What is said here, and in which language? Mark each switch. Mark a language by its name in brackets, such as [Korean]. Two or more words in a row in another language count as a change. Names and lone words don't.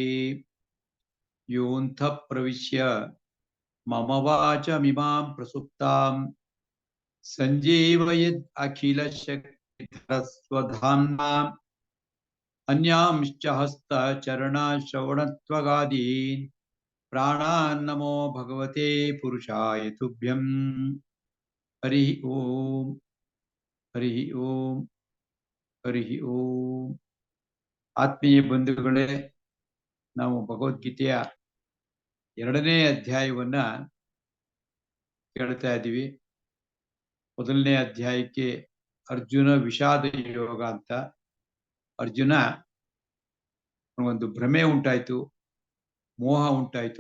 [Sanskrit] ಯೋऽन्तಃ ಪ್ರವಿಶ್ಯ ಮಮ ವಾಚಮಿಮಾಂ ಪ್ರಸುಪ್ತಾಂ ಸಂಜೀವಯೇದ್ ಅಖಿಲಶಕ್ತಿಧರಸ್ವಧಾಮ್ನಾ ಅನ್ಯಾಂಶ್ಚ ಹಸ್ತಚರಣಶ್ರವಣತ್ವಗಾದೀನ್ ಪ್ರಾಣಾನ್ನಮೋ ಭಗವತೆ ಪುರುಷಾಯ ತುಭ್ಯಂ. ಹರಿ ಓಂ ಹರಿ ಓಂ ಹರಿ ಓಂ. [Kannada] ಆತ್ಮೀಯ ಬಂಧುಗಳೇ, ನಾವು ಭಗವದ್ಗೀತೆಯ 2ನೇ ಅಧ್ಯಾಯವನ್ನ ಕೇಳ್ತಾ ಇದ್ದೀವಿ. ಮೊದಲನೇ ಅಧ್ಯಾಯಕ್ಕೆ ಅರ್ಜುನ ವಿಷಾದ ಯೋಗ ಅಂತ. ಅರ್ಜುನ ಒಂದು ಭ್ರಮೆ ಉಂಟಾಯ್ತು, ಮೋಹ ಉಂಟಾಯ್ತು.